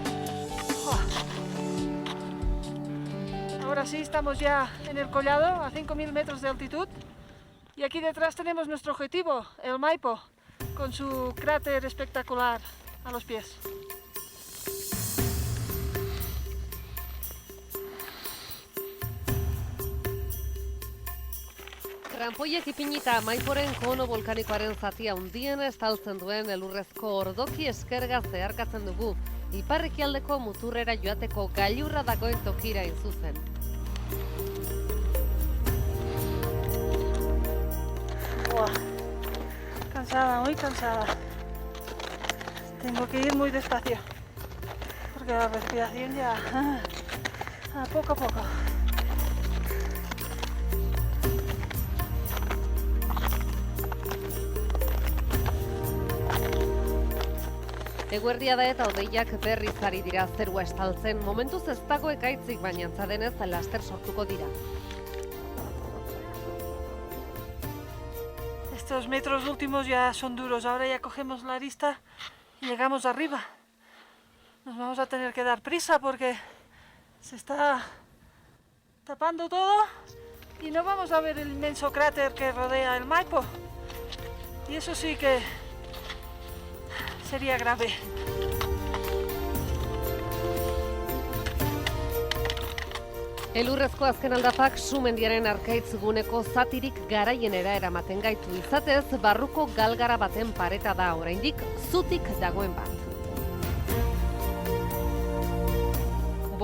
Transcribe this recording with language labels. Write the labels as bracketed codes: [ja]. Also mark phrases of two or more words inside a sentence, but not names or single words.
[es] Ahora sí, estamos ya en el collado, a 5.000 metros de altitud. Y aquí detrás tenemos nuestro objetivo, el Maipo, con su cráter espectacular a los pies. [eu] Ranpoiek ipinita Maiporen kono volkanikoaren zatia handiena estaltzen duen elurrezko ordoki eskerga zeharkatzen dugu, ipar-ekialdeko muturrera joateko gailurra dagoen tokira zuzen. [es] Cansada, muy cansada. Tengo que ir muy despacio, porque la respiración ya a poco a poco. [eu] Eguerdia da eta hodeiak berriz ari dira zerua estaltzen, momentuz ez dago ekaitzik, baina antza denez laster sortuko dira. [es] Estos metros últimos ya son duros, ahora ya cogemos la arista y llegamos arriba. Nos vamos a tener que dar prisa porque se está tapando todo y no vamos a ver el inmenso cráter que rodea el Maipo. Y eso sí que sería grave. [eu] Elurrezko azken aldapak sumendiaren arkaitz guneko zatirik garaienera eramaten gaitu, izatez barruko galgara baten pareta da oraindik zutik dagoen bat.